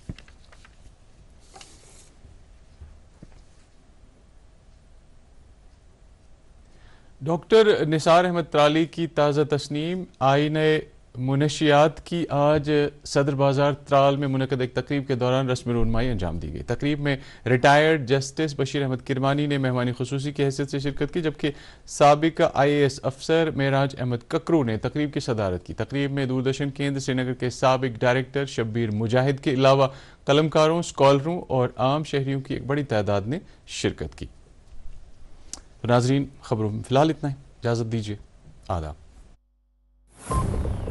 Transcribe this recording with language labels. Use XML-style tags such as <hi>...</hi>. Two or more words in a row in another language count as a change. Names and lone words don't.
<ur>ڈاکٹر نثار احمد ترالی کی تازہ تصنیم آئینہ منشیات کی آج صدر بازار ترال میں منعقد ایک تقریب کے دوران رسمی رونمائی انجام دی گئی۔ تقریب میں ریٹائرڈ جسٹس بشیر احمد کرمانی نے مہمانی خصوصی کی حیثیت سے شرکت کی، جبکہ سابق آئی اے ایس افسر معراج احمد ککرو نے تقریب کی صدارت کی۔ تقریب میں دوردرشن کیندر سری نگر کے سابق ڈائریکٹر شبیر مجاہد کے علاوہ قلمکاروں، اسکالروں اور عام شہریوں کی ایک بڑی تعداد نے شرکت کی۔ ناظرین، خبروں میں فی الحال اتنا ہی، اجازت دیجیے، آداب۔</ur>